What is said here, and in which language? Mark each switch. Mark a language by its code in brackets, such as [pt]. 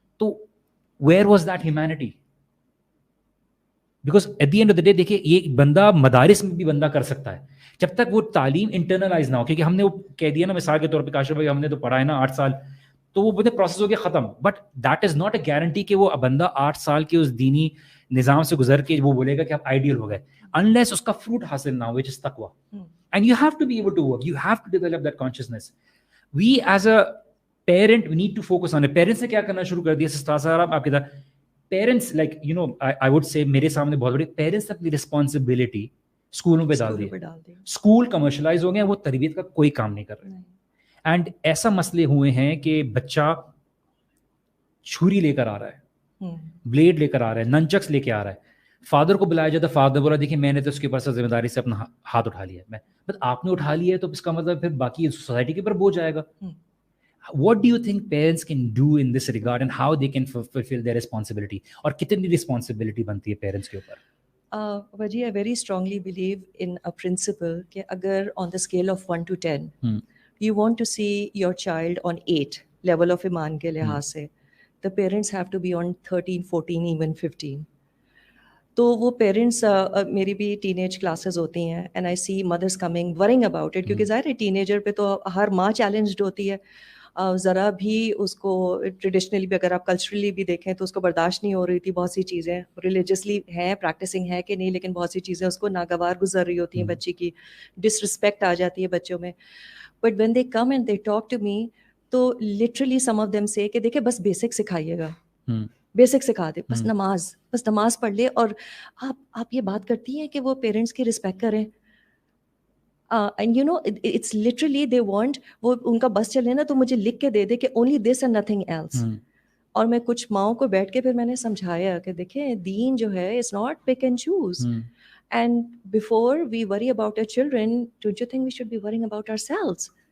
[ur] تو [en] Where was that humanity? Because at the end of the day [ur] دیکھیے یہ بندہ مدارس میں بھی بندہ کر سکتا ہے جب تک وہ تعلیم انٹرنلائز نہ ہو. کیونکہ ہم نے وہ کہہ دیا نا, مثال کے طور پہ کاشف بھائی ہم نے تو پڑھا ہے نا 8 سال, تو وہ بندے پروسیس ہو گیا ختم. [en] but that is not a guarantee [ur] کہ وہ بندہ 8 سال کے اس دینی نظام سے گزر کے وہ بولے گا کہ آپ آئیڈیل ہو گئے, انلیس اس کا فروٹ حاصل نہ ہو, وچ از تقویٰ. [en] And you have to be able to work, you have to develop that consciousness. We as a parent we need to focus on it. [ur] Parents نے کیا کرنا شروع کر دیا سسٹر صاحب آپ کے ساتھ, parents [en] like you know I would say [ur] میرے سامنے بہت بڑی پیرنٹس اپنی رسپانسبلٹی اسکولوں پہ ڈال دی. اسکول کمرشلائز ہو گئے, وہ تربیت کا کوئی کام نہیں کر رہے. اینڈ ایسا مسئلے ہوئے ہیں کہ بچہ چھری لے کر آ رہا ہے, بلیڈ لے کر آ رہا ہے, ننچکس لے کے آ رہا ہے, فادر کو بلایا جاتا ہے, فادر بولا دیکھیں میں نے تو اس کے اوپر سے ذمہ داری سے اپنا ہاتھ اٹھا لیا ہے, بس آپ نے اٹھا لیا ہے تو اس کا مطلب پھر باقی سوسائٹی کے اوپر بوجھ آئے گا. [en] What do you think parents can do in this regard and how they can fulfill their responsibility, [ur] اور کتنی responsibility بنتی ہے پیرنٹس کے اوپر؟ [en] Vaji, I very strongly believe in a principle کہ اگر on the scale of 1 to 10 you want to see your child on 8 level of [ur] ایمان کے لحاظ سے, [en] the parents have to be on 13, 14, even 15. [ur] تو وہ پیرنٹس میری بھی ٹین ایج کلاسز ہوتی ہیں [en] and I see mothers coming worrying about it, [ur] کیونکہ ظاہر ہے ٹین ایجر پہ تو ہر ماں چیلنجڈ ہوتی ہے, ذرا بھی اس کو ٹریڈیشنلی بھی اگر آپ کلچرلی بھی دیکھیں تو اس کو برداشت نہیں ہو رہی تھی, بہت سی چیزیں ریلیجسلی ہیں, پریکٹسنگ ہے کہ نہیں, لیکن بہت سی چیزیں اس کو ناگوار گزر رہی ہوتی ہیں, بچی کی ڈس رسپیکٹ آ جاتی ہے بچوں میں. [en] but when they come and they talk to me [ur] تو [en] literally some of them say [ur] کہ دیکھیں بس بیسک سکھائیے گا, بیسک سکھا دے, بس نماز پڑھ لے. اور آپ یہ بات کرتی ہیں کہ وہ پیرنٹس کی رسپیکٹ کریں, [en] and you know it's literally they want, [ur] وہ ان کا بس چلے نا تو مجھے لکھ کے دے دے کہ [en] Only this and nothing else. [ur] اور میں کچھ ماؤں کو بیٹھ کے پھر میں نے سمجھایا کہ دیکھیں دین جو ہے [en] It's not pick and choose, and before we worry about our children don't you think we should be worrying about ourselves.